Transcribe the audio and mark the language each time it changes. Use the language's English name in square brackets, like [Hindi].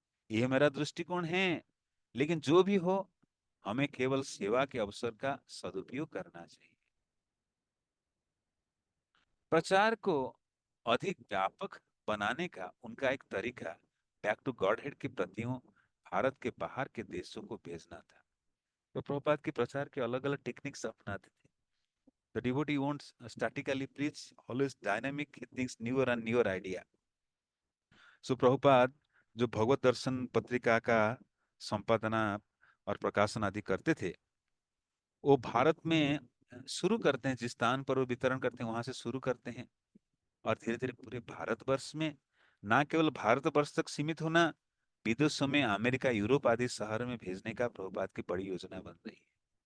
[Hindi] ये मेरा दृष्टिकोण है। लेकिन जो भी हो, हमें केवल सेवा के अवसर का सदुपयोग करना चाहिए। प्रचार को अधिक व्यापक बनाने का उनका एक तरीका बैक टू गॉडहेड की प्रतियों भारत के बाहर के देशों को भेजना था। तो प्रभुपाद के प्रचार के अलग अलग टेक्निक्स अपनाते थे। [English] The devotee won't statically preach, always dynamic, he thinks newer and newer idea. [Hindi] सो प्रभुपाद जो भगवत दर्शन पत्रिका का संपादना और प्रकाशन आदि करते थे, वो भारत में शुरू करते हैं, जिस स्थान पर वो वितरण करते हैं वहां से शुरू करते हैं, और धीरे धीरे पूरे भारतवर्ष में, ना केवल भारतवर्ष तक सीमित होना, विदेशों में अमेरिका, यूरोप आदि शहर में भेजने का प्रभुपाद की बड़ी योजना बन रही है।